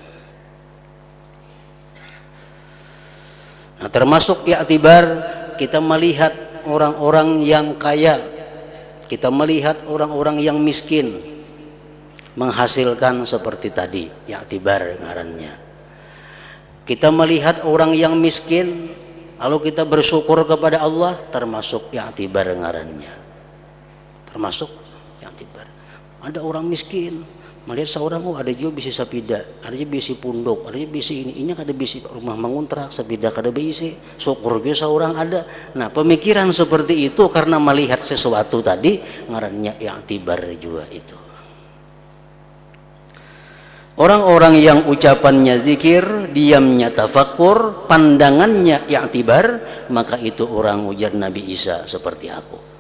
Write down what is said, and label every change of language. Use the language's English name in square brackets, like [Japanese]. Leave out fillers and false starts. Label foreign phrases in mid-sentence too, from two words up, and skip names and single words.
[Indonesian] Nah, termasuk i'tibar, kita melihat orang-orang yang kaya, kita melihat orang-orang yang miskin menghasilkan seperti tadi, i'tibar ngarannya. Kita melihat orang yang miskin, lalu kita bersyukur kepada Allah, termasuk i'tibar ngarannya. Termasuk i'tibar. [Banjar] Ada orang miskin, melihat seorang, ada juga bisi sapida, ada juga bisi pundok, ada juga bisi ini kada bisi rumah mengontrak, sapida kada bisi, [Indonesian] syukur juga seorang ada. Nah, pemikiran seperti itu karena melihat sesuatu tadi, ngarannya i'tibar juga itu. Orang-orang yang ucapannya zikir, diamnya tafakkur, pandangannya i'tibar, maka itu orang, ujar Nabi Isa, seperti aku.